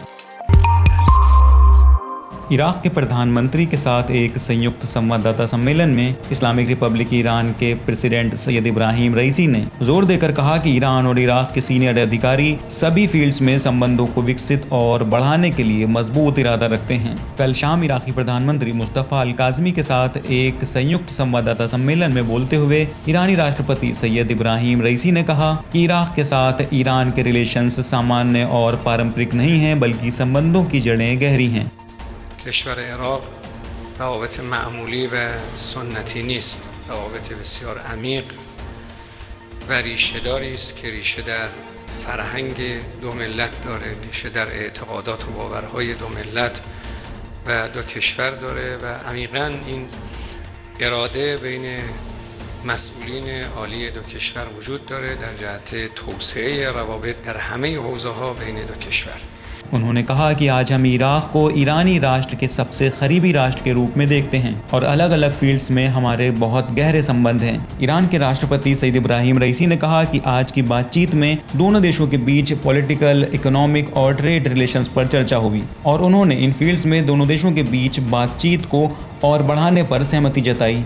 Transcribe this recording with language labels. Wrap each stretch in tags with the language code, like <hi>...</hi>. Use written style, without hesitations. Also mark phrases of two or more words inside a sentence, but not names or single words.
<hi>इराक के प्रधानमंत्री के साथ एक संयुक्त संवाददाता सम्मेलन में इस्लामिक रिपब्लिक ईरान के प्रेसिडेंट सैयद इब्राहिम रईसी ने जोर देकर कहा कि ईरान और इराक के सीनियर अधिकारी सभी फील्ड्स में संबंधों को विकसित और बढ़ाने के लिए मजबूत इरादा रखते हैं। कल शाम इराकी प्रधानमंत्री मुस्तफा अल काज़मी के साथ एक संयुक्त संवाददाता सम्मेलन में बोलते हुए ईरानी राष्ट्रपति सैयद इब्राहिम रईसी ने कहा कि इराक के साथ ईरान के रिलेशंस सामान्य और पारंपरिक नहीं हैं, बल्कि संबंधों की जड़ें गहरी हैं।</hi> <fa>کشور عراق روابط معمولی و سنتی نیست، روابط بسیار عمیق و ریشه‌داری است که ریشه در فرهنگ دو ملت داره، ریشه در اعتقادات و باورهای دو ملت و دو کشور داره و عمیقاً این اراده بین مسئولین عالی دو کشور وجود داره در جهت توسعه روابط در همه حوزه‌ها بین دو کشور।</fa> <hi>उन्होंने कहा कि आज हम इराक को ईरानी राष्ट्र के सबसे करीबी राष्ट्र के रूप में देखते हैं और अलग अलग फील्ड्स में हमारे बहुत गहरे संबंध हैं। ईरान के राष्ट्रपति सैयद इब्राहिम रईसी ने कहा कि आज की बातचीत में दोनों देशों के बीच</hi> <en>political, economic</en> <hi>और</hi> <en>trade relations</en> <hi>पर चर्चा हुई और उन्होंने इन फील्ड्स में दोनों देशों के बीच बातचीत को और बढ़ाने पर सहमति जताई।</hi>